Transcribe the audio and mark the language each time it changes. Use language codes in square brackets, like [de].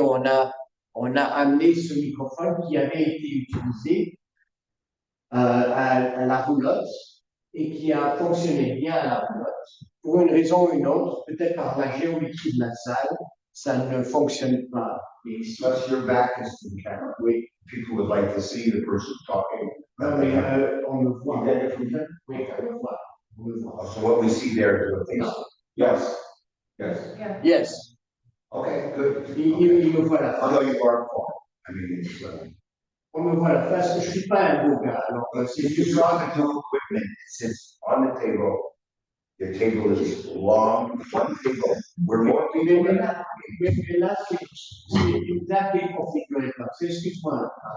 [fr] On a amené ce microphone qui avait été utilisé à la roulotte et qui a fonctionné bien à la roulotte. Pour une raison ou une autre, peut-être par la géométrie de la salle, ça ne fonctionne pas. Et [en] Plus your back is to the camera. [fr] oui, [en] People would like to see the person talking. [fr] non, mais on le voit. Oui, on le voit. On le voit. [en] So what we see there is what they see. Yes. Yes. Yes, Okay, good. [fr] il me voit la face. [en] Although you are far. I mean, it's, [fr] On me voit la face. Je suis pas un beau gars. Alors, c'est [en] if you [fr] juste. [en] saw the new equipment, it sits on the table. The table is long, one table. We're more people than that. [fr] Mais là, c'est une table qui est configurée comme ça. Excuse-moi.